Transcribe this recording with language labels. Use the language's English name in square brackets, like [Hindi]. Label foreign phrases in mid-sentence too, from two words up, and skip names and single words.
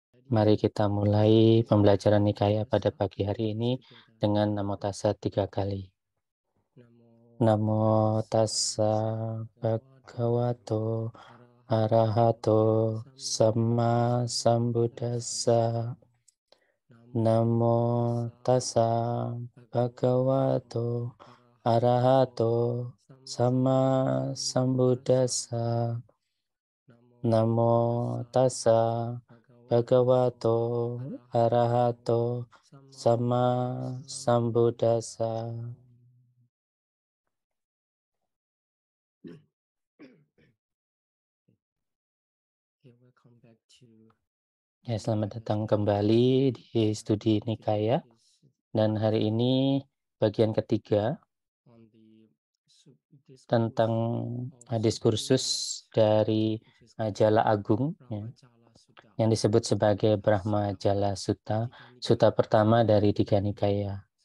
[Indonesian] Mari kita mulai pembelajaran Nikaya pada pagi hari ini dengan [Pali] Namo Tassa [Indonesian] 3 kali. [Pali] Namo Tassa Bhagavato Arahato Samma Sambuddhassa. Namo Tassa Bhagavato Arahato Samma Sambuddhassa. Namo Tassa Bhagavato Arahato Samma Sambuddhassa. [Indonesian] Ya, selamat datang kembali di studi Nikaya. Dan hari ini bagian ketiga tentang diskursus dari Jala Agung, ya, yang disebut sebagai Brahma Jala Sutta, sutta pertama dari Tiga Nikaya.